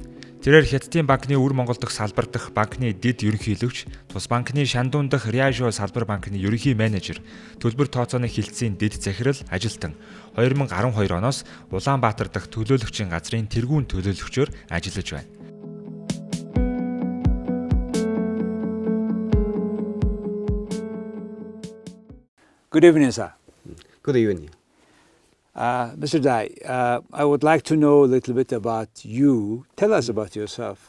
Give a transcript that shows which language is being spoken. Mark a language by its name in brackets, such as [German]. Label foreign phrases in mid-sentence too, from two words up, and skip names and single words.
[Mongolian] Тэрээр Хятадын банкны өвөр Монгол дахь салбар дахь банкны дэд ерөнхийлөгч, тус банкны Шандун дахь Ряжо салбар банкны ерөнхий менежер, төлбөр тооцооны хилцээний дэд захирал ажилтан 2012 оноос Улаанбаатар дахь төлөөлөгчийн газрын тэргүүн төлөөлөгчөөр ажиллаж байна. [English] Good evening, sir. Good evening. Mr. Dai, I would like to know a little bit about you. Tell us about yourself.